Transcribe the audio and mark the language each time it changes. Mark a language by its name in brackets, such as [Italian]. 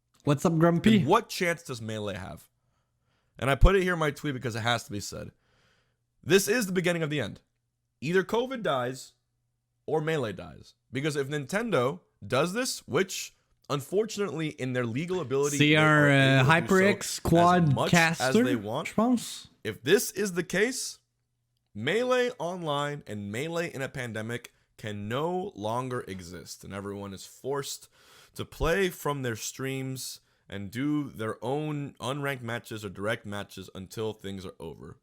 [English] what's up, Grumpy? then what chance does Melee have? And I put it here in my tweet because it has to be said. This is the beginning of the end. Either COVID dies or Melee dies. Because if Nintendo does this, which unfortunately in their legal ability [French] C'est un HyperX Quadcaster, [English] as they want, [French] je pense. [English] if this is the case, Melee Online and Melee in a pandemic can no longer exist. And everyone is forced to play from their streams and do their own unranked matches or direct matches until things are over.